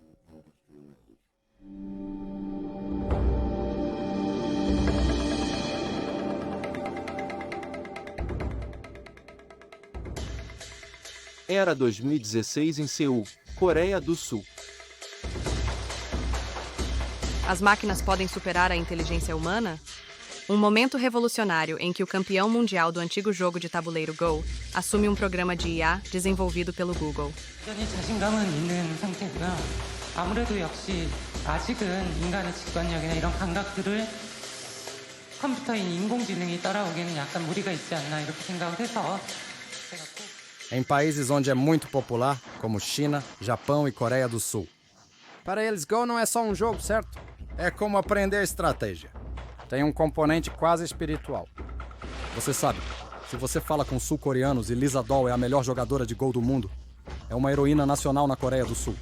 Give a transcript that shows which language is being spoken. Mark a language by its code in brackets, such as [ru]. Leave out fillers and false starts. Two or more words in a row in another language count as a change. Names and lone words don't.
[pt] Era 2016 em Seul, Coreia do Sul. As máquinas podem superar a inteligência humana? Um momento revolucionário em que o campeão mundial do antigo jogo de tabuleiro Go assume um programa de IA desenvolvido pelo Google. [ko] 여전히 자신감은 있는 상태고요. 아무래도 역시 아직은 인간의 직관력이나 이런 감각들을 컴퓨터인 인공지능이 따라오기에는 약간 무리가 있지 않나 이렇게 생각을 해서 제가 꼭 [pt] Em países onde é muito popular, como China, Japão e Coreia do Sul. Para eles, Go não é só um jogo, certo? É como aprender estratégia. Tem um componente quase espiritual. Você sabe, se você fala com sul-coreanos e Lisa Doll é a melhor jogadora de Go do mundo, é uma heroína nacional na Coreia do Sul.